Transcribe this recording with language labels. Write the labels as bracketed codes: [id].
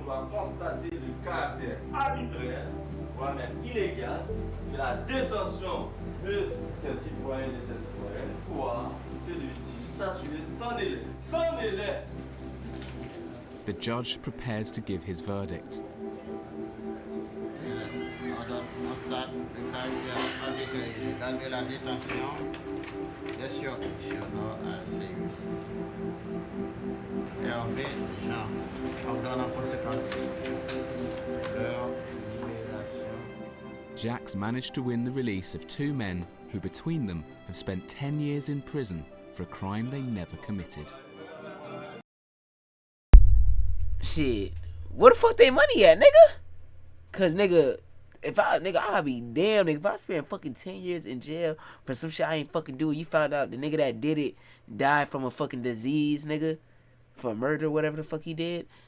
[fr] Constater le caractère arbitraire, voire même illégal, de la détention de ces citoyens et de ces citoyennes, pouvoir celui-ci statuer sans délai. Sans délai! [en] The judge prepares to give his verdict. [fr] On constate le caractère arbitraire et illégal de la détention des surnationaux à service. Hervé Jean, ordonne en conséquence leur libération. [en] Jacques managed to win the release of 2 men who, between them, have spent 10 years in prison for a crime they never committed. Shit, where the fuck they money at, nigga? Cause nigga, I'll be damn, nigga, if I spend fucking 10 years in jail for some shit I ain't fucking do, you found out the nigga that did it died from a fucking disease, nigga, for murder, whatever the fuck he did.